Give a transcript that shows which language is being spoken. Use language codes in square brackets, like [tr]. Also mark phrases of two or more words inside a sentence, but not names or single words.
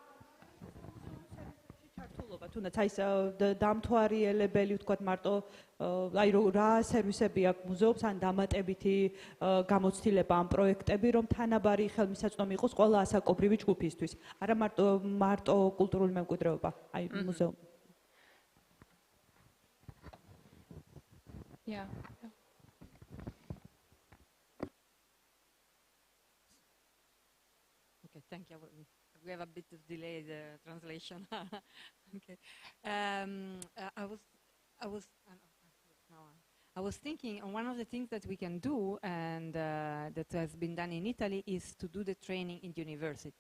[ka] ჩართულობა, თუნდაც აი დამთვალიერებელი ვთქვათ მარტო აი რა სერვისები აქვს მუზეუმს ან დამატებითი გამოცდილება ამ პროექტები, რომ თანაბარი ხელმისაწვდომი იყოს ყველა ასაკობრივი ჯგუფისთვის. არა მარტო კულტურული მემკვიდრეობა, აი მუზეუმი. [en] Yeah. Okay, thank you. We have a bit of delay the translation. Okay. I was thinking one of the things that we can do and that has been done in Italy is to do the training in university.